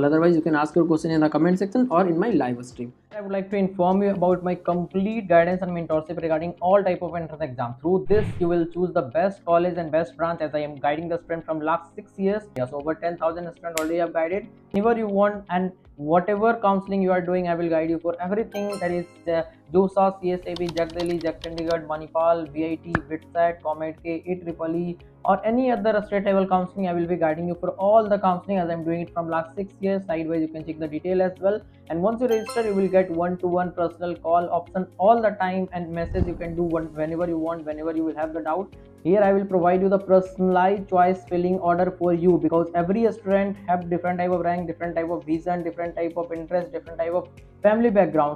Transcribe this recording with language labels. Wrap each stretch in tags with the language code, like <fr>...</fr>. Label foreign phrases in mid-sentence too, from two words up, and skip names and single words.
<en>Otherwise you can ask your question in the comment section or in my live stream. I would like to inform you about my complete guidance and mentorship regarding all type of entrance exam. Through this you will choose the best college and best branch, as I am guiding the student from last 6 years. Yes, over 10,000 students already have guided. Whenever you want and whatever counseling you are doing, I will guide you for everything, that is JOSA, CSAB, JAC Delhi, JAC Chandigarh, Manipal, VIT, BITSAT, COMEDK, EEEE, or any other state level counseling. I will be guiding you for all the counseling, as I am doing it from last 6 years. Sidewise you can check the detail as well. And once you register, you will get one-to-one personal call option all the time, and message you can do whenever you want, whenever you will have the doubt. Here I will provide you the personalized choice filling order for you, because every student have different type of rank, different type of vision, different type of interest, different type of family background.</en>